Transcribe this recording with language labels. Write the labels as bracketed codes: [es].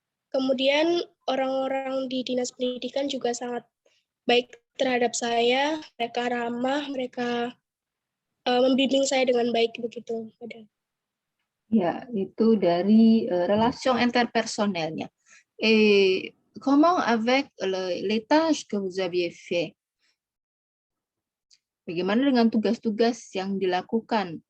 [id] Kemudian orang-orang di Dinas Pendidikan juga sangat baik terhadap saya, mereka ramah, mereka membimbing saya dengan baik begitu. Ya, itu dari relation interpersonnelnya. [fr] Et comment avec les tâches que vous aviez fait? [id] Bagaimana dengan tugas-tugas yang dilakukan?